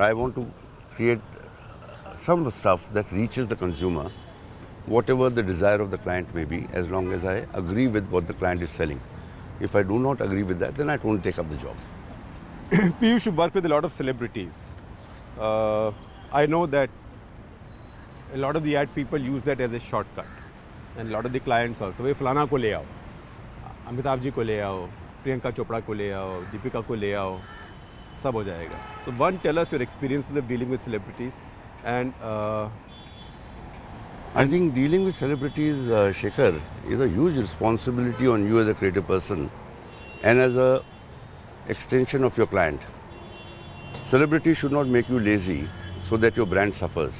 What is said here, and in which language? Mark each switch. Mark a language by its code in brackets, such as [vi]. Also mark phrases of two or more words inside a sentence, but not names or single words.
[en] I want to create some stuff that reaches the consumer, whatever the desire of the client may be, as long as I agree with what the client is selling. If I do not agree with that, then I don't take up the job. Piyush, you work with a lot of celebrities. I know that a lot of the ad people use that as a shortcut. And a lot of the clients also. [hi] वो फलाना को ले आओ, अमिताभ जी को ले आओ, प्रियंका चोपड़ा को ले आओ, दीपिका को ले आओ, सब हो जाएगा. [en] So one, tell us your experiences of dealing with celebrities. And I think dealing with celebrities, Shekhar, is a huge responsibility on you as a creative person and as a extension of your client. Celebrity should not make you lazy so that your brand suffers.